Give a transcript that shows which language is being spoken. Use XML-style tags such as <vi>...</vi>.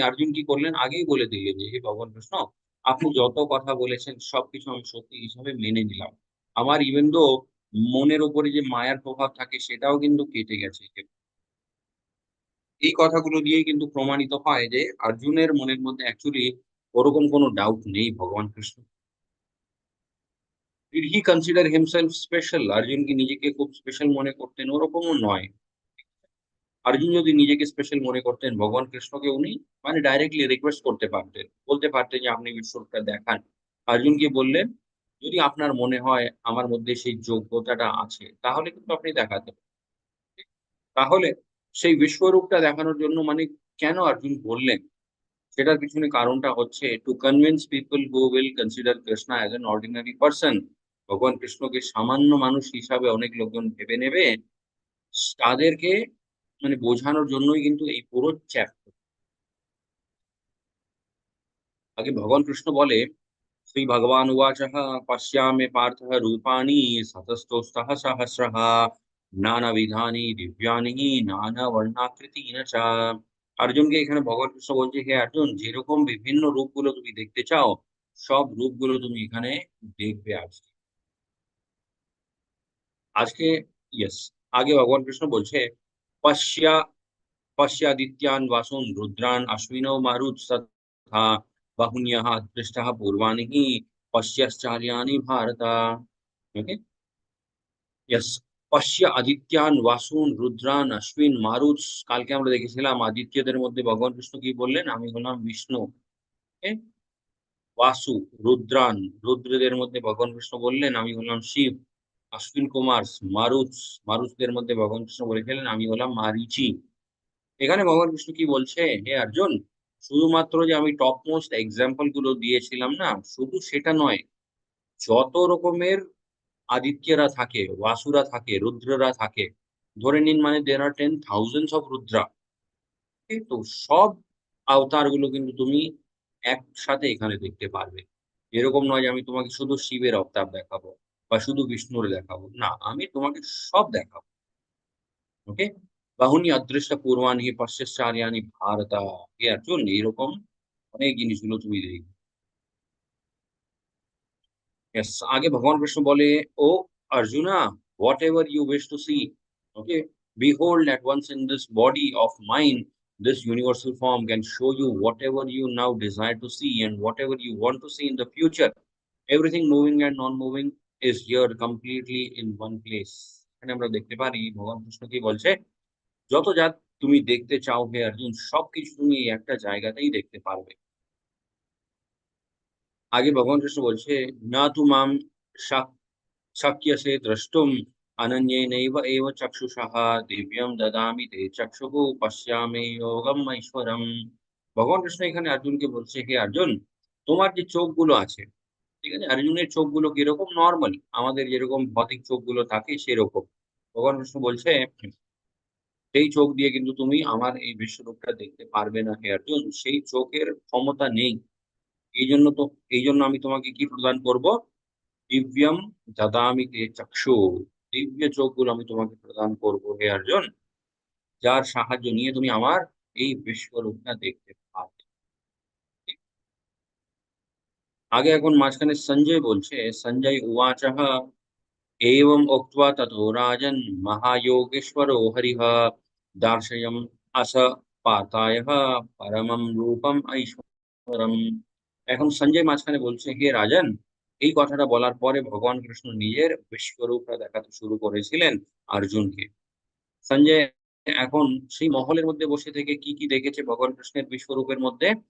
<bn>অর্জুন কি করলেন, আগেই বলে দিলেন যে হে ভগবান কৃষ্ণ, আপনি যত কথা বলেছেন সবকিছু আমি সত্যি হিসাবে মেনে নিলাম। আমার ইভেন দো মনের উপরে যে মায়ার প্রভাব থাকে সেটাও কিন্তু কেটে গেছে। এই কথাগুলো দিয়েই কিন্তু প্রমাণিত হয় যে অর্জুনের মনের মধ্যে অ্যাকচুয়ালি ওরকম কোনো ডাউট নেই ভগবান Krishna.</bn> <en>Did he consider himself special?</en> <bn>Arjun কি নিজেকে খুব স্পেশাল মনে করতেন? ওরকমও নয়। অর্জুন যদি নিজেকে স্পেশাল মনে করতেন, ভগবান কৃষ্ণকে উনি মানে ডাইরেক্টলি রিকোয়েস্ট করতে পারতেন। বলতে পারতেন যে, "আপনি বিশ্বরূপটা দেখান।" অর্জুন কি বললেন? "যদি আপনার মনে হয় আমার মধ্যে সেই যোগ্যতাটা আছে, তাহলে কিন্তু আপনি দেখাতে পারেন।" তাহলে সেই বিশ্বরূপটা দেখানোর জন্য মানে কেন অর্জুন বললেন? সেটার পিছনে কারণটা হচ্ছে</bn> <en>To convince people who will consider Krishna as an ordinary person.</en> <bn>ভগবান কৃষ্ণকে সামান্য মানুষ হিসাবে অনেক লোকজন ভেবে নেবে। তাদেরকে মানে বোঝানোর জন্যই কিন্তু এই পুরো চ্যাপ্টার। আগে ভগবান কৃষ্ণ বলে,</bn> <sa>শ্রী ভগবান উবাচঃ পশ্যামে পার্থ রূপাণি শতস্তোস্তः সহস্রः নানাবিধানি দিব্যানি নানাবর্ণাকৃতিন চ।</sa> <bn>অর্জুনকে এখানে ভগবান কৃষ্ণ বলছে, হে অর্জুন, যেরকম বিভিন্ন রূপগুলো তুমি দেখতে চাও, সব রূপগুলো তুমি এখানে দেখবে আজকে। আজকে ইয়েস, আগে ভগবান কৃষ্ণ বলছে,</bn> <sa>পশ্যা पश्यादित्यान् वासुन् रुद्रान् अश्विनौ मारुत्सथा बाहुन्यः दृष्टः पूर्वाणि पश्यश्चार्याणि भारत।</sa> <en>Okay, yes.</en> <sa>পশ্য আদিত্যান বাসুন রুদ্রান অশ্বিন মারুত।</sa> <bn>কালকে আমরা দেখেছিলাম আদিত্যদের মধ্যে ভগবান কৃষ্ণ কি বললেন, আমি হলাম বিষ্ণু। ওকে? বাসু, রুদ্রান, রুদ্রদের মধ্যে ভগবান কৃষ্ণ বললেন, আমি হলাম শিব। অশ্বিন কুমার, মারুত, মারুতদের মধ্যে ভগবান কৃষ্ণ বলেছিলেন, আমি হলাম মারীচি। এখানে ভগবান কৃষ্ণ কি বলছে, হে অর্জুন, শুধুমাত্র যে আমি টপ মোস্ট এক্সাম্পল গুলো দিয়েছিলাম না, শুধু সেটা নয়, যত রকমের আদিত্যরা থাকে, বাসুরা থাকে, রুদ্ররা থাকে, ধরে নিন মানে</bn> <en>there are 10,000s of</en> <bn>Rudra. ঠিক তো? সব অবতার গুলো কিন্তু তুমি একসাথে এখানে দেখতে পারবে। এরকম নয় যে আমি তোমাকে শুধু শিবের অবতার দেখাবো বা শুধু বিষ্ণুর দেখাবো। না, আমি তোমাকে সব দেখাবো। ওকে?</bn> <sa>বাহুনি অদৃষ্ট পূর্বাণি পশ্যশ্চার্যাণি ভারত।</sa> <bn>হে অর্জুন, এইরকম অনেক জিনিসগুলো তুমি দেখবে।</bn> <en>Yes,</en> <bn>আগে ভগবান কৃষ্ণ বলে,</bn> <en>"O Arjuna, whatever you wish to see, okay, behold at once in this body of mine, this universal form can show you whatever you now desire to see and whatever you want to see in the future. Everything moving and non-moving is here completely in one place."</en> <bn>এখানে আমরা দেখতে পারি ভগবান কৃষ্ণ কি বলছে, যত যা তুমি দেখতে চাও হে অর্জুন, সবকিছু তুমি এই একটা জায়গাতেই দেখতে পারবে। আগে ভগবান কৃষ্ণ বলছে,</bn> <sa>"না তু মাম শাক शक्यसे द्रष्टुम् अनन्येनैव एव चक्षुषः दिव्यं ददामि ते चक्षुः पश्यामि योगमैश्वरम्।"</sa> <bn>ভগবান কৃষ্ণ এখানে অর্জুনকে বলছে, হে অর্জুন, তোমার যে চোখগুলো আছে, ঠিক আছে? অর্জুনের চোখগুলো কিরকম? নরমালি আমাদের যেরকম ভৌতিক চোখগুলো থাকে সেরকম। ভগবান কৃষ্ণ বলছে, সেই চোখ দিয়ে কিন্তু তুমি আমার এই বিশ্বরূপটা দেখতে পারবে না হে অর্জুন। সেই চোখের ক্ষমতা নেই। এইজন্য তো এইজন্য আমি তোমাকে কি প্রদান করব?</bn> <sa>দিব্যম দদামি তে চক্ষু।</sa> <bn>দিব্য চোখগুলো আমি তোমাকে প্রদান করব হে অর্জুন, যার সাহায্য নিয়ে তুমি আমার এই বিশ্বরূপটা দেখতে পাবে। আগে এখন মাঝখানে সঞ্জয় বলছে,</bn> <sa>সঞ্জয় উবাচঃ एवम् उक्त्वा ततो राजन् महायोगेश्वरो हरिः दार्शयम् अस पार्थायः परमं रूपम् ऐश्वरम्।</sa> <bn>এখন সঞ্জয় মাঝখানে বলছে, হে রাজন, এই কথাটা বলার পরে ভগবান কৃষ্ণ নিজের বিশ্বরূপটা দেখাতে শুরু করেছিলেন অর্জুনকে। সঞ্জয় এখন সেই মহলের মধ্যে বসে থেকে কি, কি দেখেছে ভগবান কৃষ্ণের বিশ্বরূপের মধ্যে?</bn>